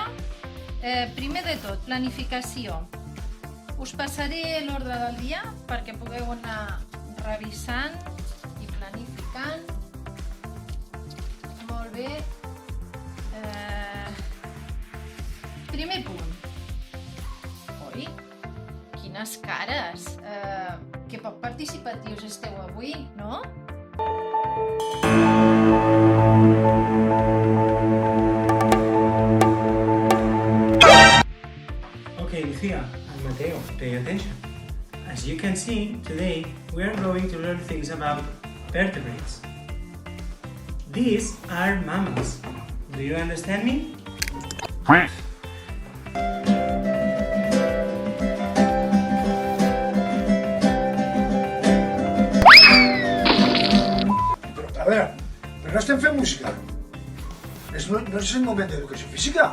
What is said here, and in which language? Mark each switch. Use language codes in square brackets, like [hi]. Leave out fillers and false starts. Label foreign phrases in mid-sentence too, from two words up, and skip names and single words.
[ca] Primer de tot, planificació. Us passaré l'ordre del dia perquè pugueu anar revisant i planificant. Molt bé. Primer punt. Oi, quines cares. Que poc participatius esteu avui, no? [en] Okay, Lucia and Mateo, pay attention. As you can see, today we are going to learn things about vertebrates. These are mammals. Do you understand me? [ca] A veure, però no estem fent música. No és el moment d'educació física.